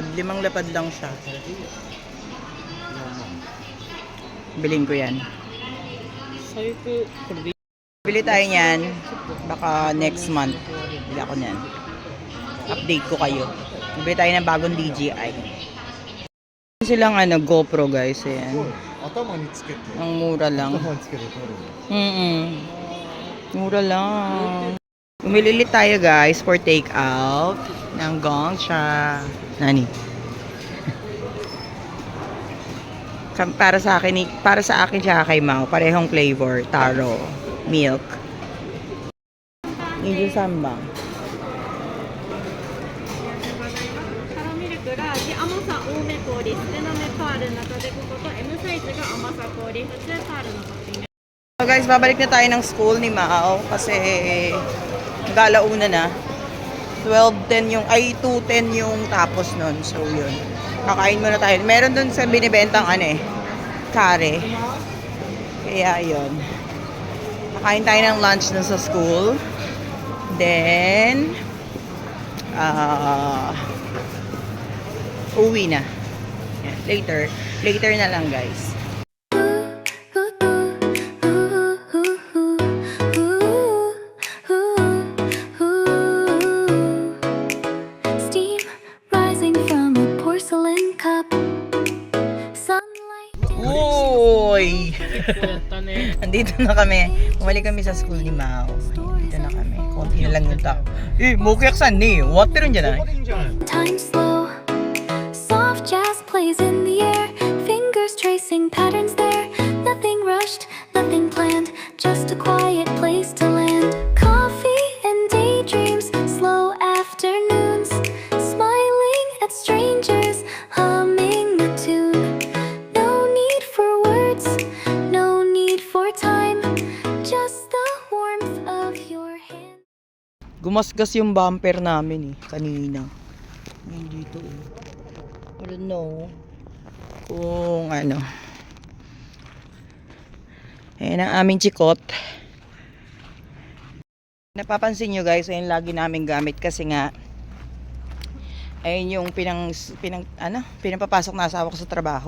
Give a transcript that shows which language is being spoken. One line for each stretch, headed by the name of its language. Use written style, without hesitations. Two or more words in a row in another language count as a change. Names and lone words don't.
Filipino: 5 lapad lang siya. Biling ko yan. Bili tayo niyan. Baka
English: next month.
Filipino: Bili ako niyan. Update ko kayo. Bili tayo ng bagong DJI. Silang GoPro guys. Ayan.
Japanese: 頭につけて
Filipino: Ang mura lang.
Japanese: 頭につけて撮る
Filipino: Mura lang. Bumili tayo guys
English: for take out
Filipino: ng Gongcha. Nani? Para sa akin siya kay Mau, parehong flavor, taro, milk. Medyo sambang.
Japanese: カラミルクが甘さ多め氷、少なめパールの中でここと M サイズが甘さ氷、普通パールのトッピング。
English: So guys,
Filipino: babalik na tayo ng school ni Mau kasi mag-alauna na. 12:10 yung, 2:10 yung tapos nun. So yun. Kakain muna tayo. Meron dun sa binibentang kare. Kaya yun. Kakain tayo ng lunch dun sa school. Then, uwi na. Yan. Later na lang guys.
English: Steam rising from a porcelain cup. Sunlight.
Filipino: Uy! Andito na kami. Bumalik kami sa school ni Mau. Andito na kami. Konti na lang yung tao. Mukiyaksan ni. Water rin dyan
English: Time slow. Soft jazz plays in the air. Fingers tracing patterns there. Nothing rushed, nothing planned. Just a quiet place to land. Coffee and daydreams. Slow afternoons. Smiling at strangers. Humming a tune. No need for words. No need for time. Just the warmth of your hand.
Filipino: Gumasgas yung bumper namin kanina. Ngayon dito
English: I don't know
Filipino: kung ano. Ayan ang aming chikot. Napapansin nyo guys, ayun lagi namin gamit kasi nga ayun yung pinapapasok na asawa ko sa trabaho.